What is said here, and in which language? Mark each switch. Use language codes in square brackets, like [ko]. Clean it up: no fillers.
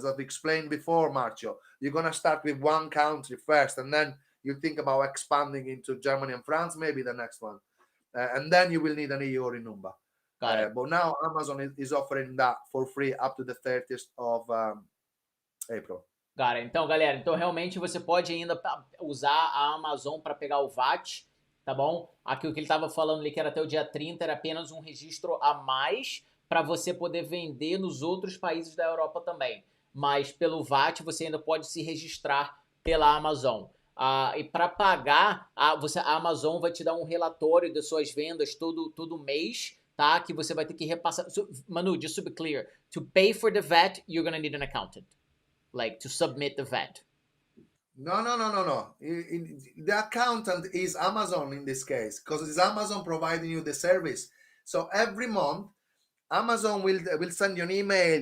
[en] As I've explained before, Marcio, you're going to start with one country first, and then you think about expanding into Germany and France, maybe the next one. And then you will need an EURI number. But now Amazon is offering that for free up to the 30th of April. Got it. [pt] Então, galera, realmente você pode ainda usar a Amazon para pegar o VAT, tá bom? Aqui o que ele estava falando ali, que era até o dia 30, era apenas um registro a mais para você poder vender nos outros países da Europa também. Mas pelo VAT você ainda pode se registrar pela Amazon. E para pagar, a Amazon vai te dar um relatório das suas vendas todo mês, tá? Que você vai ter que repassar. [en] So, Manu, just to be clear, to pay for the VAT, you're going to need an accountant. Like to submit the VAT. No. The accountant is Amazon in this case, because it's Amazon providing you the service. So every month, Amazon will send you an email.